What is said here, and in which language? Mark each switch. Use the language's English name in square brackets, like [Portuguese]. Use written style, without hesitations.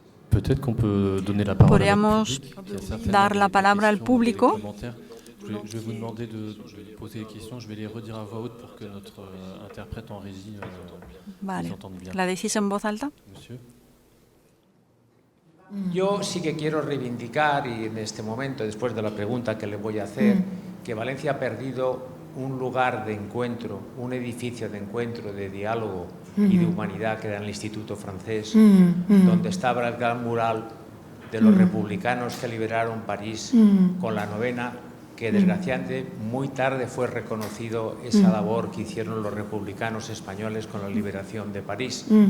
[Spanish] Podríamos dar la palabra al público. [French] Je vais vous demander de poser des questions. Je vais les redire à voix haute pour que notre interprète en régie les entende bien. [Spanish] ¿La decís en voz alta? [French] Monsieur. [Spanish] Yo sí que quiero reivindicar, y en este momento, después de la pregunta que le voy a hacer, que Valencia ha perdido un lugar de encuentro, un edificio de encuentro, de diálogo y de humanidad, que era el Instituto Francés, donde estaba el gran mural de los republicanos que liberaron París con la novena, que desgraciadamente muy tarde fue reconocido esa labor que hicieron los republicanos españoles con la liberación de París.